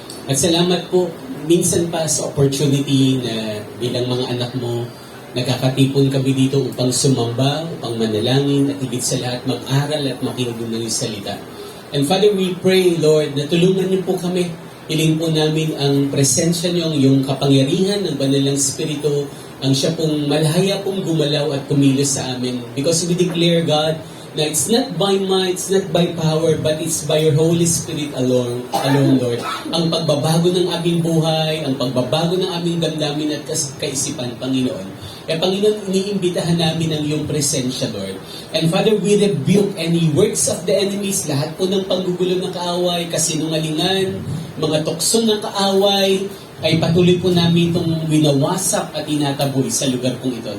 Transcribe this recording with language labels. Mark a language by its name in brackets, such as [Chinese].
[Filipino] At salamat po, minsan pa sa opportunity na bilang mga anak mo, nagkakatipon kami dito upang sumamba, upang manalangin, at higit sa lahat mag-aral at makinig ng iyong salita. [English] And Father, we pray, Lord, [Filipino] na tulungan niyo po kami. Hiling po namin ang presensya niyo, yung kapangyarihan ng Banalang Espiritu, ang siya pong malahaya pong gumalaw at kumilos sa amin. [English] Because we declare, God, na it's not by might, it's not by power, but it's by your Holy Spirit alone, Lord. [Filipino] Ang pagbabago ng aming buhay, ang pagbabago ng aming damdamin at kaisipan, Panginoon. Kaya Panginoon, iniimbitahan namin ang iyong presensya, Lord. [English] And Father, we rebuke any works of the enemies, [Filipino] lahat po ng panggugulo ng kaaway, kasinungalingan, mga tukso ng kaaway, ay patuloy po namin itong winawasak at inataboy sa lugar pong ito.